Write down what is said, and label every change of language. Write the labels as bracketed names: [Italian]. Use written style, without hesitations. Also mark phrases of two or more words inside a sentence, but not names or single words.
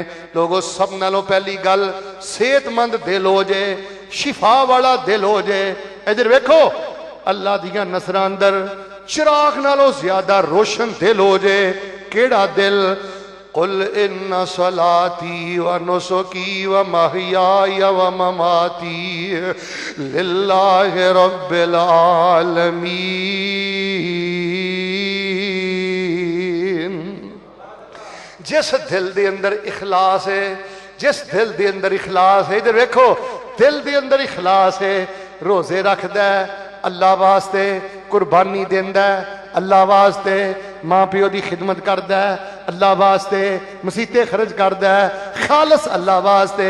[Punjabi] ਲੋਗੋਂ ਸਭ ਨਾਲੋਂ ਪਹਿਲੀ ਗੱਲ, ਸਿਹਤਮੰਦ ਦਿਲ ਹੋ ਜੇ, ਸ਼ਿਫ਼ਾ ਵਾਲਾ ਦਿਲ ਹੋ ਜੇ। ਇੱਧਰ ਵੇਖੋ ਅੱਲਾਹ ਦੀਆਂ ਨਸਰਾਂ ਅੰਦਰ ਚਿਰਾਗ਼ ਨਾਲੋਂ ਜ਼ਿਆਦਾ ਰੋਸ਼ਨ ਦਿਲ ਹੋ ਜੇ। ਕਿਹੜਾ ਦਿਲ? [Arabic] قل إن صلاتي ونسكي ومحياي ومماتي لله رب العالمين. [Punjabi] ਜਿਸ ਦਿਲ ਦੇ ਅੰਦਰ ਇਖ਼ਲਾਸ ਹੈ, ਜਿਸ ਦਿਲ ਦੇ ਅੰਦਰ ਇਖ਼ਲਾਸ ਹੈ, ਇੱਧਰ ਦੇਖੋ ਦਿਲ ਦੇ ਅੰਦਰ ਇਖ਼ਲਾਸ ਹੈ, ਰੋਜ਼ੇ ਰੱਖਦਾ ਹੈ ਅੱਲਾਹ ਵਾਸਤੇ, ਕੁਰਬਾਨੀ ਦੇਂਦਾ ਹੈ ਅੱਲਾਹ ਵਾਸਤੇ, ਮਾਂ ਪਿਓ ਕੀ ਖ਼ਿਦਮਤ ਕਰਤਾ ਹੈ ਅੱਲਾਹ ਵਾਸਤੇ, ਮਸੀਤੇ ਖ਼ਰਚ ਕਰਤਾ ਹੈ ਖ਼ਾਲਸ ਅੱਲਾਹ ਵਾਸਤੇ।